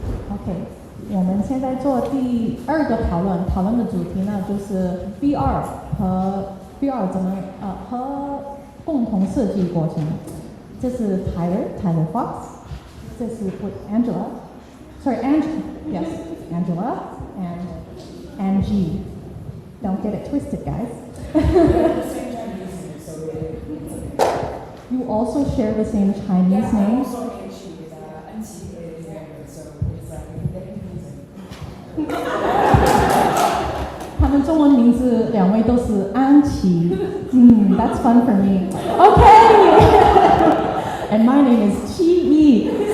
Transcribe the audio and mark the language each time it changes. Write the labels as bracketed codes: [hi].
[zh] OK， 我们现在做第二个讨论的主题呢，就是 VR 和 VR 怎么和共同设计过程。这是 Tyler Fox， 这是 Angela，yes Angela and Angie. [en] Don't get it twisted, guys. You also share the same Chinese name. So [zh] 他们中文名字两位都是安琪， [en] that's fun for me. Okay, and my name is Chi Yi.